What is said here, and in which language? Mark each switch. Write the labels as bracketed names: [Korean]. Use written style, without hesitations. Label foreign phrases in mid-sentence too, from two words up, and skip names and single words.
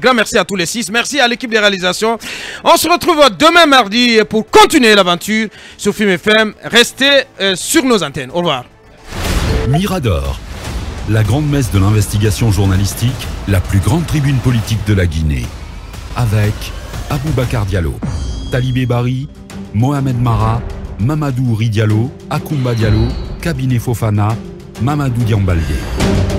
[French] Grand merci à tous les 6, merci à l'équipe de réalisation. On se retrouve demain mardi pour continuer l'aventure sur Film FM. Restez sur nos antennes. Au revoir. Mirador, la grande messe de l'investigation journalistique, la plus grande tribune politique de la Guinée. Avec Aboubacar Diallo, Talibé Bari, Mohamed Mara, Mamadou Uri Diallo, Akoumba Diallo, Kabiné Fofana, Mamadou Diambaldé.